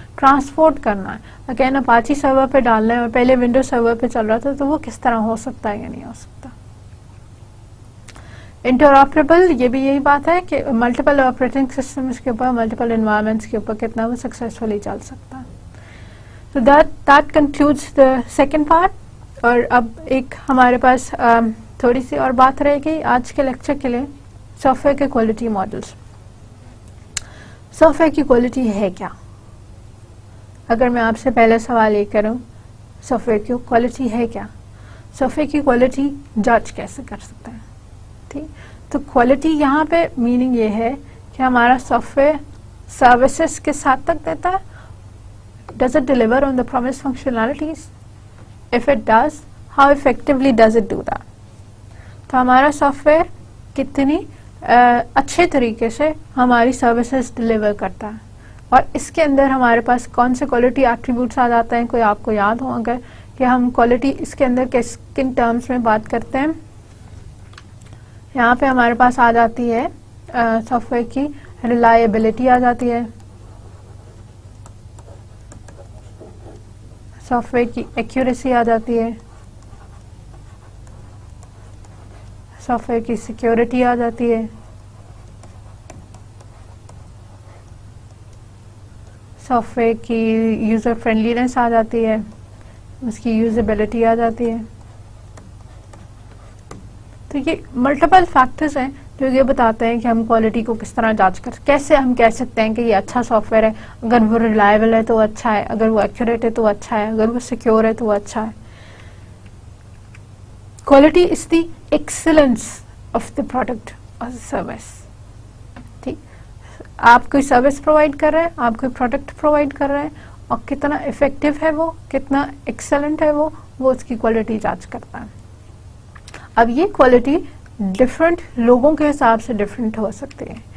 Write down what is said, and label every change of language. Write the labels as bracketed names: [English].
[Urdu] Transport کرنا ہے, again Apache سرور پہ ڈالنا ہے اور پہلے ونڈو سرور پہ چل رہا تھا تو وہ کس طرح ہو سکتا ہے یا نہیں ہو سکتا. انٹرآپریبل, یہ بھی یہی بات ہے کہ ملٹیپل آپریٹنگ سسٹمز کے اوپر, ملٹیپل انوائرمنٹس کے اوپر کتنا وہ سکسیزفلی چل سکتا ہے. [English] So that concludes the second part. [Urdu] اور اب ایک ہمارے پاس تھوڑی سی اور بات رہے گی آج کے لیکچر کے لیے, سافٹ ویئر کے کوالٹی ماڈلس. سافٹ ویئر کی کوالٹی ہے کیا؟ اگر میں آپ سے پہلا سوال یہ کروں, سافٹ ویئر کی کوالٹی ہے کیا؟ سافٹ ویئر کی کوالٹی جج کیسے کر سکتے ہیں؟ ٹھیک. تو کوالٹی یہاں پہ میننگ یہ ہے کہ ہمارا سافٹ ویئر سروسز کے ساتھ تک دیتا ہے. [English] Does it deliver on the promised functionalities? If it does, how effectively does it do that? [Urdu] تو ہمارا سافٹ ویئر کتنی اچھے طریقے سے ہماری سروسز ڈلیور کرتا ہے, اور اس کے اندر ہمارے پاس کون سے کوالٹی ایٹریبیوٹس آ جاتے ہیں, کوئی آپ کو یاد ہو اگر کہ ہم کوالٹی اس کے اندر کن ٹرمز میں بات کرتے ہیں. یہاں پہ ہمارے پاس آ جاتی ہے سافٹ ویئر کی ریلائبلٹی آ جاتی ہے, سافٹ ویئر کی ایکیوریسی آ جاتی ہے, سافٹ ویئر کی سیکیورٹی آ جاتی ہے, سافٹ ویئر کی یوزر فرینڈلینس آ جاتی ہے, اس کی یوزیبلٹی آ جاتی ہے. تو یہ ملٹیپل فیکٹرز ہیں جو یہ بتاتے ہیں کہ ہم کوالٹی کو کس طرح جانچ کیسے ہم کہہ سکتے ہیں کہ یہ اچھا سافٹ ویئر ہے. اگر وہ ریلائبل ہے تو اچھا ہے, اگر وہ ایکوریٹ ہے تو اچھا ہے, اگر وہ سیکیور ہے تو اچھا ہے. [English] Quality is the excellence of the product اور service. [Urdu] ٹھیک, آپ کوئی سروس پرووائڈ کر رہے ہیں, آپ کوئی پروڈکٹ پرووائڈ کر رہے ہیں, اور کتنا افیکٹو ہے وہ, کتنا ایکسلنٹ ہے وہ اس کی کوالٹی جانچ کرتا ہے. اب یہ کوالٹی ڈفرینٹ لوگوں کے حساب سے ڈفرینٹ ہو سکتی ہے.